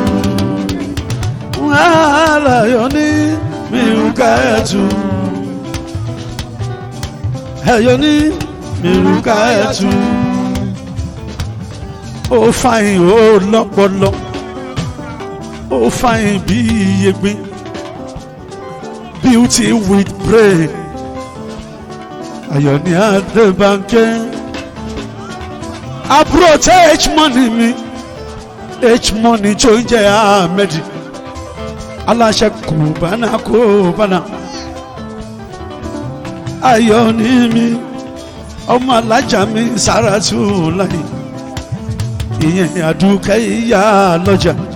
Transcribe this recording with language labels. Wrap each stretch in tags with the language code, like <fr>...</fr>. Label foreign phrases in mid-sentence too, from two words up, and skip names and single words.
<yo>Ayọ̀ ní mi Rukayatu. Ayọ̀ ní mi Rukayatu. Ó fàyìn ó lọ́pọlọ. Ó fàyìn bí iyẹ̀gbẹ́.</yo> <en>Beauty with brain.</en> <yo>Ayọ̀ ní Adébánkẹ́. Àbúrò tẹ H-Money mi. H-Money tó ń jẹ́ Ahmed. Aláṣẹ Kùbánà. Ayọ̀ ní mi. Ọmọ alájà mi Sáràtù láyé. Ìyẹn Àdùkẹ́ ìyá lọ́jà.</yo>